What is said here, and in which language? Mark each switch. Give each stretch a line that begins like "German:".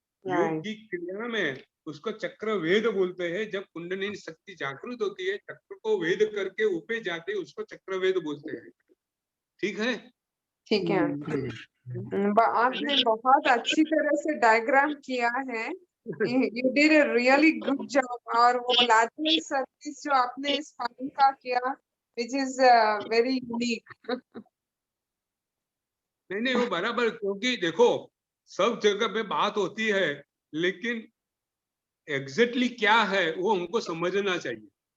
Hindi: योग की क्रिया में उसको चक्र वेद बोलते हैं. जब कुंडलिनी शक्ति जागृत होती है, चक्र को वेद करके ऊपर जाते, उसको चक्र वेद बोलते हैं. ठीक है? ठीक है. आपने बहुत अच्छी तरह से डायग्राम किया है.
English: You did a really good job.
Hindi: और वो lateral service जो आपने स्पाइन का किया,
English: which is very unique.
Hindi: नहीं वो बराबर, क्योंकि देखो सब जगह पे बात होती है, लेकिन एग्जैक्टली क्या है वो हमको समझना चाहिए.